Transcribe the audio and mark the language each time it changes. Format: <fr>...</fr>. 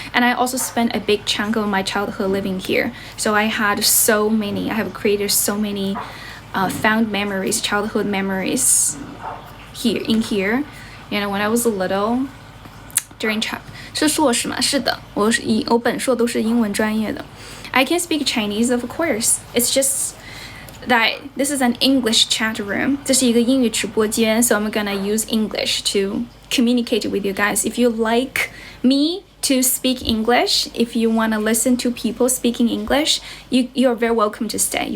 <en>And I also spent a big chunk of my childhood living here. So I have created so many fond memories, childhood memories here. When I was little, during</en> <zh>是硕士吗？是的，我本硕都是英文专业的。</zh> <en>I can speak Chinese, of course. It's just that this is an English chat room.</en> <zh>这是一个英语直播间</zh> <en>so I'm gonna use English to communicate with you guys. If you like me to speak English, if you want to listen to people speaking English, you're very welcome to stay.</en>